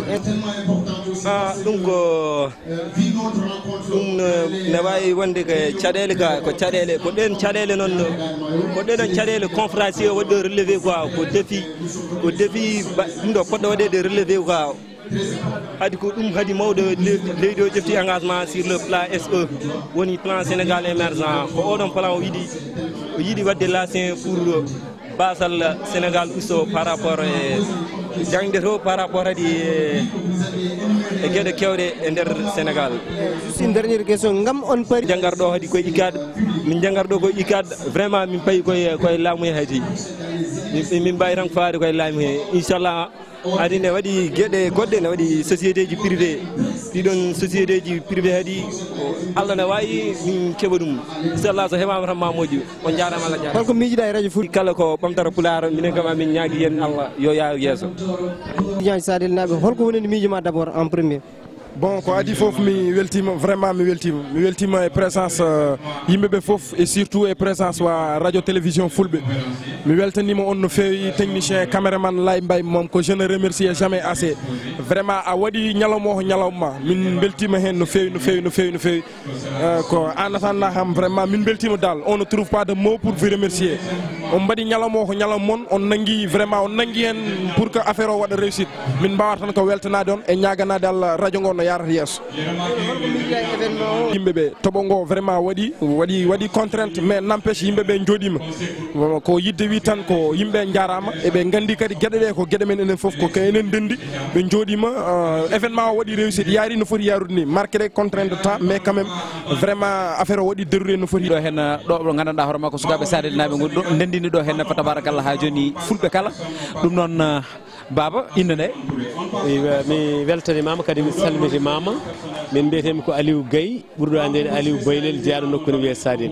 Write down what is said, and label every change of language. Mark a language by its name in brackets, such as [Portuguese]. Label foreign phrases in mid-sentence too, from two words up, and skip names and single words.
[Fula] ɗum ko ɗum ne wawi wonde ko caɗele ga ko caɗele ko ɗen caɗele noon ko ɗeɗon caɗele conférencier o waɗɗo [French] relevé quoi [Fula] ko défi ɗum ɗo poɗɗo waɗede [French] relevé quoi [Fula] hadi ko ɗum hadi mawɗo leydi o ƴefti [French] engagement sur le plan [Fula] SE woni plan Sénégal émergent ko oɗon plan o yiɗi wadde lacin pour basal Sénégal usto [French] par rapport [Fula] e jangde to [French] par rapport [Fula] hadi e gueɗe kewɗe e nder Sénégal. [French] Juste une dernière question [Fula] ngam on pari jangarɗo hadi koye ICAD min jangarɗo koye ICAD vraiment min payi koye laamu he hadi min mbawi tan faade koye laamu he inchallah adi ne waɗi gueɗe goɗɗe ne waɗi société ji privé ɗiɗon société ji privé hadi Allah ne wawi min keɓa ɗum inchallah so heɓama tan ma moƴƴi on jarama Allah jarama. holko miijiɗa e radio Fouta kala ko ɓamtara Pulaar minen kama min ñaagui yen Allah yo yaa yesso. Tidiane Sadel naɓe holko woni miijima [French] d' abord en premier? [Fula] Bon, ko adi fof mi weltima vraiment mi weltima e présence yimɓeɓe fof et surtout e présence wa radio télévision Fulɓe mi weltanima on no fewi [French] technicien caméraman [Fula] Lay Mbaye mom ko [French] je ne remercie jamais assez vraiment [Fula] a waɗi ñalawma o ñalawma min beltima hen no fewi ko [French] en attendant [Fula] ham vraiment min beltima dal [French] on ne trouve pas de mots pour vous remercier [Fula] on mbaɗi ñalawma o ko ñalawma mon on nangui vraiment on nangui hen [French] pour que [Fula] affaire o waɗa réussite min mbawa tan ko weltanade on e ñaganade Allah radio ngo no yarata yesso yimɓeɓe toɓo ngo vraiment waɗi [French] contrainte mais n'empêche [Fula] yimɓeɓe jooɗima ko yidde wi tan ko yimɓe jarama eɓe gandi kadi gueɗeɗe ko gueɗe men enen foof ko enen dendi ɓe jooɗima événement o waɗi réussite yaari no foti yarude ni [French] marqué de contrainte de temps mais quand même vraiment [Fula] affaire o waɗi déroulé no foti ɗo hen ɗo ɗo gandanɗa hoore makko sukaɓe Sadel naɓe gonɗi ɗo ndendini ɗo hen fa tabarakallah ha joni fulɓe kala ɗum noon Baba inde nde mi weltanimama kadi mi salmitimama min mbiyetemi ko Aliou Gaye ɓurɗo andede Aliou Baylel jeyaɗo nokku ne wiye Sadel